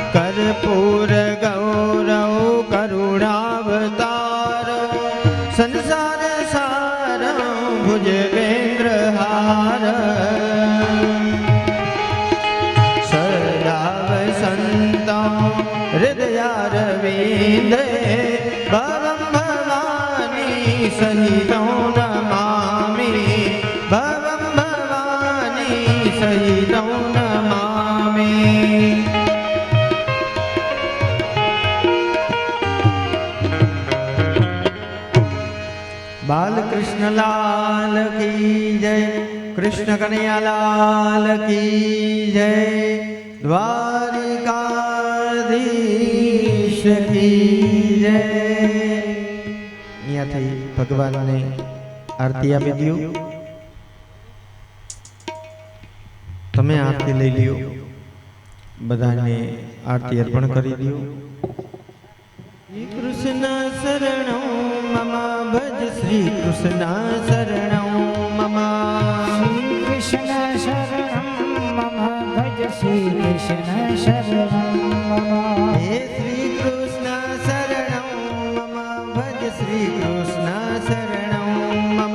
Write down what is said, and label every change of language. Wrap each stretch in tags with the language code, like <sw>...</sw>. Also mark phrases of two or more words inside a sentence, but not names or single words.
<sa>कर्पूर गौरव करुणावतार संसार सार भुजगेन्द्र हार सदा वसन्तं हृदयारविन्दे भवं भवानी सहितं नमामि भवं भवानी सहितं नमामि।</sa> <hi>बाल कृष्ण लाल की जय, कृष्ण कन्हैया लाल की जय, द्वारिकाधीश की जय।</hi> <gu>અહીંયાથી ભગવાનને આરતી આપી દો, તમે આરતી લઈ લ્યો, બધાને આરતી અર્પણ કરી દો।</gu> <sa>श्री कृष्ण शरणं मम भज श्री कृष्ण शरणं मम श्री कृष्ण शरणं मम भज श्री कृष्ण शरणं मम हे श्री कृष्ण शरणं मम भज श्री कृष्ण शरणं मम</sa>